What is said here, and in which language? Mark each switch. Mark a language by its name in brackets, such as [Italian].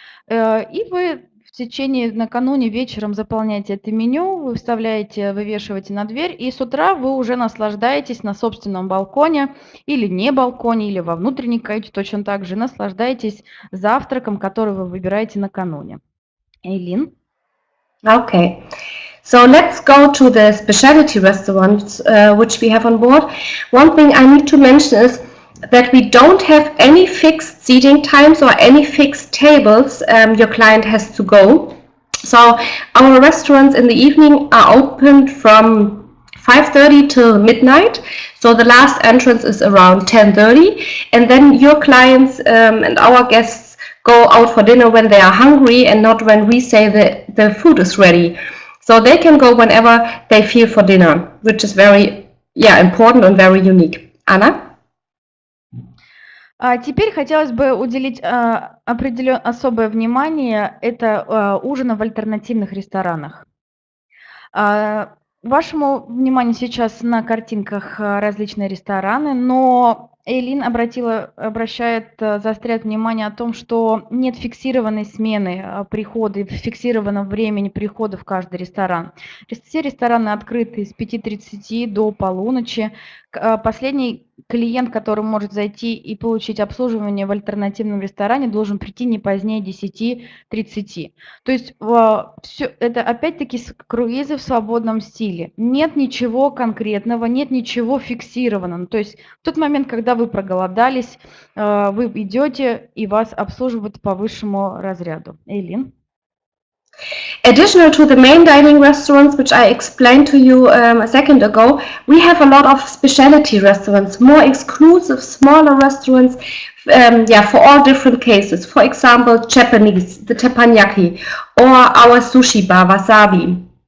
[Russian] И вы в течение, накануне вечером заполняете это меню, вы вставляете, вывешиваете на дверь, и с утра вы уже наслаждаетесь на собственном балконе или не балконе, или во внутренней каюте точно так же наслаждаетесь завтраком, который вы выбираете накануне. Эйлин? [English] Okay. So let's go to the specialty restaurants which we have on board. One thing I need to mention is that we don't have any fixed seating times or any fixed tables your client has to go. So our restaurants in the evening are open from 5:30 till midnight. So the last entrance is around 10:30, and then your clients and our guests go out for dinner when they are hungry and not when we say that the food is ready. So they can go whenever they feel for dinner, which is very, important and very unique. Anna? [Russian] Теперь хотелось бы уделить особое внимание это ужинам в альтернативных ресторанах. Вашему вниманию сейчас на картинках различные рестораны, но Эйлин заостряет внимание о том, что нет фиксированной смены прихода и фиксированного времени прихода в каждый ресторан. Все рестораны открыты с 5:30 до полуночи. Последний клиент, который может зайти и получить обслуживание в альтернативном ресторане, должен прийти не позднее 10:30. То есть все это опять-таки круизы в свободном стиле. Нет ничего конкретного, нет ничего фиксированного. То есть в тот момент, когда вы проголодались, вы идете и вас обслуживают по высшему разряду. Эйлин? [English] Additional to the main dining restaurants, which I explained to you a second ago, we have a lot of specialty restaurants, more exclusive, smaller restaurants, for all different cases. For example, Japanese, the teppanyaki, or our sushi bar, Wasabi.